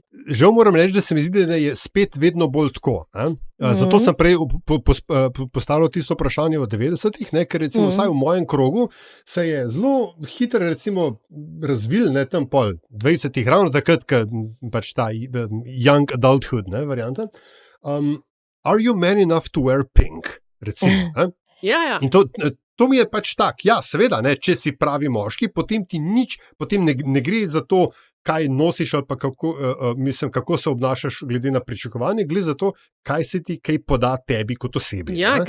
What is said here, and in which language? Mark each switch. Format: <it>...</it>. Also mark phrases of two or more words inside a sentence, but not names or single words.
<sl>Žal moram reči, da se mi zdi, da je spet vedno bolj tako. Zato sem prej postavil tisto vprašanje o 90-ih, ker recimo vsaj v mojem krogu se je zelo hitro recimo razvil, ne, tam pol 20-ih, ravno takrat, ko pač ta</sl> <en>young adulthood,</en> <sl>ne, varianta.</sl> <en>Are you man enough to wear pink?</en> <sl>Recimo, ne? Ja. In to mi je pač tak, ja, seveda, ne, če si pravi moški, potem ti potem ne gre za to, kaj nosiš ali pa kako se obnašaš glede na pričakovanje, glede za to, kaj se ti kaj poda tebi kot osebi. Ja, ne?</sl>